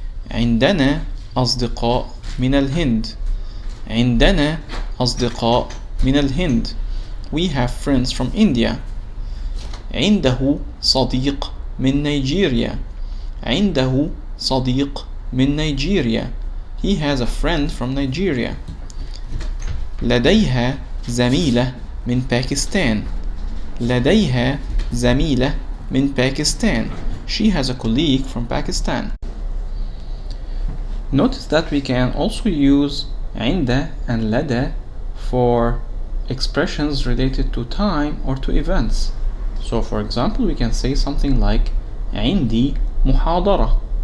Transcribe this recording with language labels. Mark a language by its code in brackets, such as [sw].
[ar] عندنا أصدقاء من الهند. عندنا أصدقاء من الهند. [en] We have friends from India. [ar] عنده صديق من نيجيريا. عنده صديق من نيجيريا. [en] He has a friend from Nigeria. [ar] لديها زميلة من باكستان. لديها زميلة [en] من Pakistan. She has a colleague from Pakistan. Notice that we can also use عند and لدى for expressions related to time or to events. So for example, we can say something like [ar] عندي محاضرة.